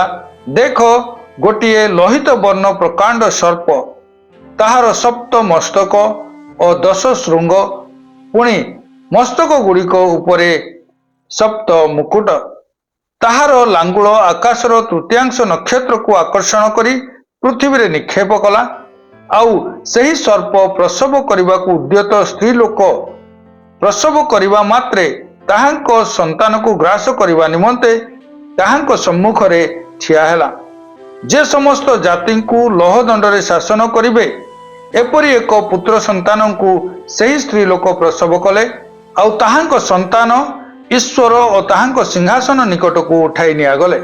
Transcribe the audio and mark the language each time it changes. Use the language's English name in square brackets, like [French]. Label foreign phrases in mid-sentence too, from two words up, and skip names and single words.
[Odia] ଦେଖ, ଗୋଟିଏ ଲୋହିତ ବର୍ଣ୍ଣ ପ୍ରକାଣ୍ଡ ସର୍ପ, ତାହାର 7 ମସ୍ତକ ଓ 10 ଶୃଙ୍ଗ, ପୁଣି ମସ୍ତକ ଗୁଡ଼ିକ ଉପରେ 7 ମୁକୁଟ। ତାହାର ଲାଙ୍ଗୁଳ ଆକାଶର ତୃତୀୟାଂଶ ନକ୍ଷତ୍ରକୁ ଆକର୍ଷଣ କରି ପୃଥିବୀରେ ନିକ୍ଷେପ କଲା। आउ ସେହି ସର୍ପ ପ୍ରସବ କରିବାକୁ ଉଦ୍ୟତ ସ୍ତ୍ରୀ ଲୋକ ପ୍ରସବ କରିବା ମାତ୍ରେ ତାହାଙ୍କ ସନ୍ତାନକୁ ଗ୍ରାସ କରିବା ନିମନ୍ତେ ତାହାଙ୍କ ସମ୍ମୁଖରେ ଠିଆ ହେଲା। ଯେ ସମସ୍ତ ଜାତିଙ୍କୁ ଲୌହଦଣ୍ଡରେ ଶାସନ କରିବେ ଏପରି ଏକ ପୁତ୍ର ସନ୍ତାନଙ୍କୁ ସେହି ସ୍ତ୍ରୀ ଲୋକ ପ୍ରସବ କଲେ। ଆଉ ତାହାଙ୍କ ସନ୍ତାନ ଈଶ୍ୱର ଓ ତାହାଙ୍କ ସିଂହାସନ ନିକଟକୁ ଉଠାଇ ନିଆଗଲେ।